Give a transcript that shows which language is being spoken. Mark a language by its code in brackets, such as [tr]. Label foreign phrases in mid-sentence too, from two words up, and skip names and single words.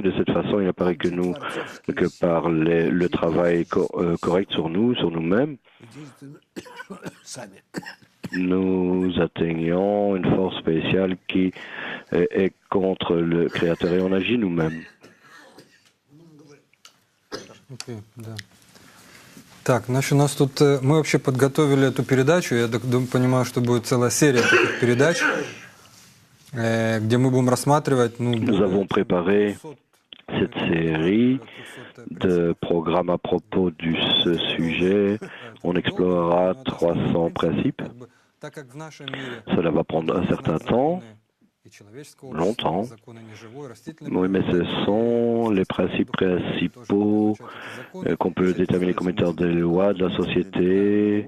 [fr] De cette façon, il apparaît que par le travail correct sur nous, sur nous-mêmes, nous atteignons une force spéciale qui est contre le Créateur et on agit nous-mêmes. [ru] Окей, да. Так, значит, у нас тут мы вообще подготовили эту передачу. Я понимаю, что будет целая серия таких передач, где мы будем рассматривать. [fr] Nous avons préparé cette série de programmes à propos de ce sujet. On explorera 300 principes. Cela va prendre un certain temps. Longtemps. Oui, mais ce sont les principes principaux qu'on peut déterminer comme étant des lois de la société.